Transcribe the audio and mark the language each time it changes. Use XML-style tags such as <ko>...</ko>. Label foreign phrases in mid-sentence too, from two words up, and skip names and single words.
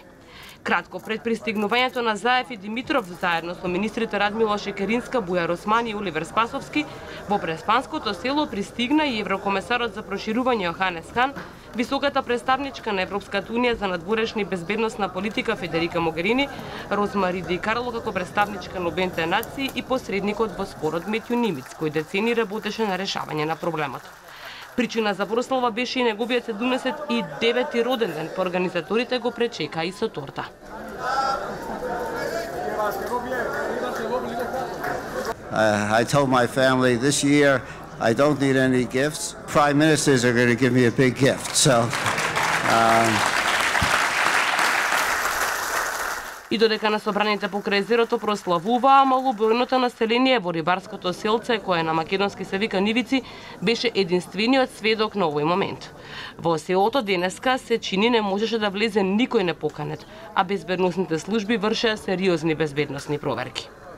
<mk>Кратко пред пристигнувањето на Заев и Димитров, заедно со министрите Радмила Шекеринска, Бујар Османи и Оливер Спасовски, во Преспанското село пристигна и еврокомесарот за проширување Йоханес Хан, високата представничка на Европската унија за надворешна и безбедносна политика Федерика Могерини, Розмари Ди Карло како представничка на Обединетите нации и посредникот во спорот Метју Нимиц, кој децени работеше на решавање на проблемот. Причина за прослава беше и неговиот 79-ти роден ден, па организаторите го пречекаа и со торта.</mk> <en>I told my family this year I don't need any gifts. Prime ministers are going to give me a big gift. So</en> <mk>И додека на собраните покрај езерото прославуваа, малобројното население во рибарското селце, кое на македонски се вика Нивици, беше единствениот сведок на овој момент. Во селото денеска се чини не можеше да влезе никој непоканет, а безбедносните служби вршеа сериозни безбедносни проверки.</mk>